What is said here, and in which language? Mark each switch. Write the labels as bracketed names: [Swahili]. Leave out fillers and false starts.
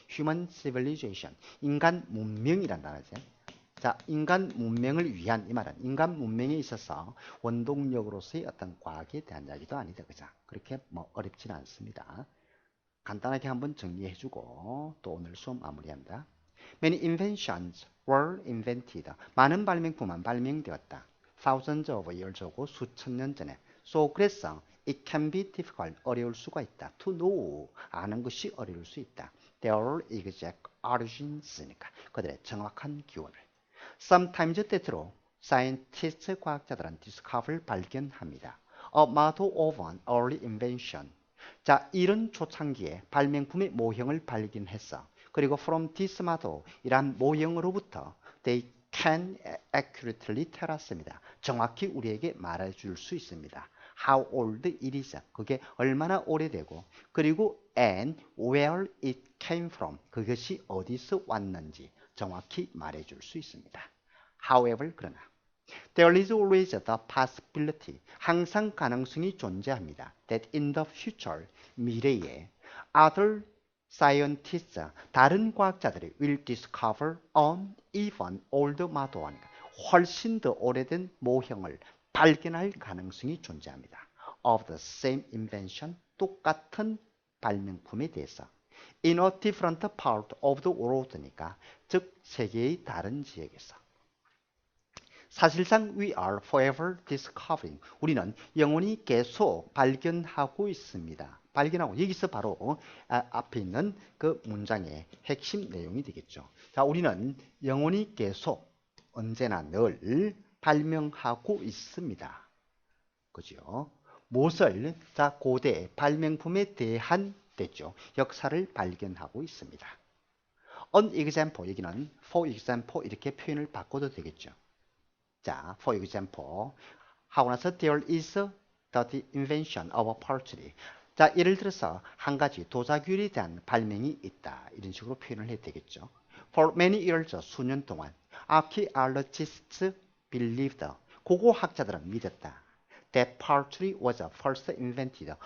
[English] human civilization [Korean] 인간 문명이란 단어죠. 자, 인간 문명을 위한 이 말은 인간 문명에 있어서 원동력으로서의 어떤 과학에 대한 이야기도 아니다. 그죠? 그렇게 뭐 어렵지는 않습니다. 간단하게 한번 정리해주고 또 오늘 수업 마무리합니다. [English] Many inventions were invented. [Korean] 많은 발명품은 발명되었다. [English] Thousands of years ago [Korean] 수천 년 전에. [English] So [Korean] 그래서 [English] it can be difficult [Korean] 어려울 수가 있다. [English] To know [Korean] 아는 것이 어려울 수 있다. [English] Their exact origins [Korean] 니까 그들의 정확한 기원을. Sometimes 때때로 scientists 과학자들은 discover 발견합니다. [English] A model of an early invention. [Korean] 자, 이런 초창기에 발명품의 모형을 발견했어. 그리고 [English] from this model [Korean] 이란 모형으로부터 [English] they can accurately tell us입니다. [Korean] 정확히 우리에게 말해줄 수 있습니다. [English] How old it is. [Korean] 그게 얼마나 오래되고 그리고 [English] and where it came from. [Korean] 그것이 어디서 왔는지 정확히 말해줄 수 있습니다. [English] However, [Korean] 그러나 [English] There is always the possibility. [Korean] 항상 가능성이 존재합니다. [English] That in the future, [Korean] 미래에 [English] other scientists, [Korean] 다른 과학자들이 [English] will discover an even older model. [Korean] 훨씬 더 오래된 모형을 발견할 가능성이 존재합니다. [English] Of the same invention, [Korean] 똑같은 발명품에 대해서. [English] In a different part of the world니까, [Korean] 즉 세계의 다른 지역에서. 사실상 [English] we are forever discovering. [Korean] 우리는 영원히 계속 발견하고 있습니다. 발견하고 여기서 바로 앞에 있는 그 문장의 핵심 내용이 되겠죠. 자, 우리는 영원히 계속 언제나 늘 발명하고 있습니다. 그죠? 무엇을? 자, 고대 발명품에 대한 됐죠. 역사를 발견하고 있습니다. [English] An example, [Korean] 여기는 for example 이렇게 표현을 바꿔도 되겠죠. [English] 자, for example, [Korean] 하고 나서 [English] there is the invention of pottery. [Korean] 자, 예를 들어서 한 가지 도자기에 대한 발명이 있다. 이런 식으로 표현을 해야 되겠죠. [English] For many years, [Korean] 수년 동안 [English] archaeologists believed, [Korean] 고고학자들은 믿었다. [English] That pottery was first invented.